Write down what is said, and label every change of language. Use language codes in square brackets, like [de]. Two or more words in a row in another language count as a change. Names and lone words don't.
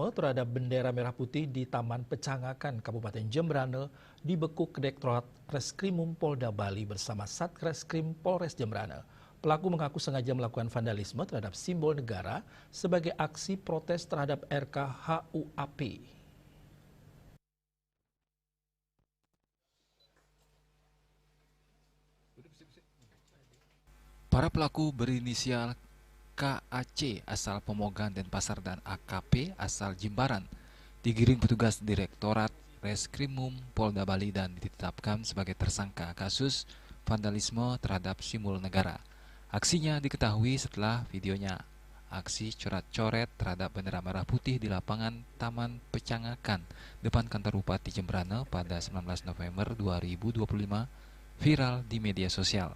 [id] terhadap bendera merah putih di Taman Pecangakan, Kabupaten Jembrane dibekuk Direktorat Reskrimum Polda Bali bersama Satreskrim Polres Jembrane. Pelaku mengaku sengaja melakukan vandalisme terhadap simbol negara sebagai aksi protes terhadap RKHUAP. Para pelaku berinisial KAC asal Pemogan Denpasar dan AKP asal Jimbaran digiring petugas Direktorat Reskrimum Polda Bali dan ditetapkan sebagai tersangka kasus vandalisme terhadap simbol negara. Aksinya diketahui setelah videonya aksi coret-coret terhadap bendera merah putih di lapangan Taman Pecangakan depan kantor Bupati Jembrane pada 19 November 2025 viral di media sosial.